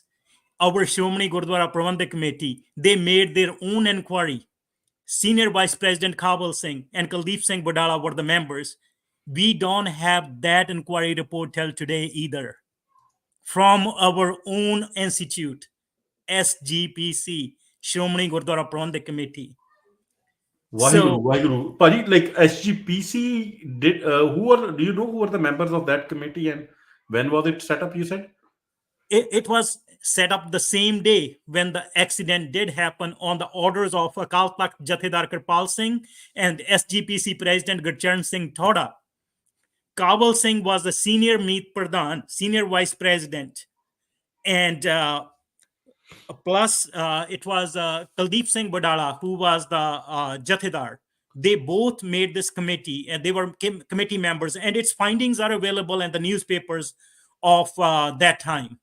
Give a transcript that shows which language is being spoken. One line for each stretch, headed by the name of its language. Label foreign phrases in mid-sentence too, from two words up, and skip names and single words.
English: Our Shomani Gurdwara Prabandhak Committee, they made their own inquiry. Senior Vice President Kabul Singh and Kuldeep Singh Badala were the members. We don't have that inquiry report till today either. From our own institute, SGPC, Shomani Gurdwara Prabandhak Committee. Waheguru. Paji, like SGPC did, do you know who were the members of that committee and when was it set up, you said? It was set up the same day when the accident did happen, on the orders of Akal Takht Jathedar Kirpal Singh and SGPC President Gurcharan Singh Thoda. Kabul Singh was the senior
Punjabi: Meet Pradhan,
English: senior vice president. And plus it was Kuldeep Singh Badala, who was the Jathedar. They both made this committee, and they were committee members, and its findings are available in the newspapers of that time.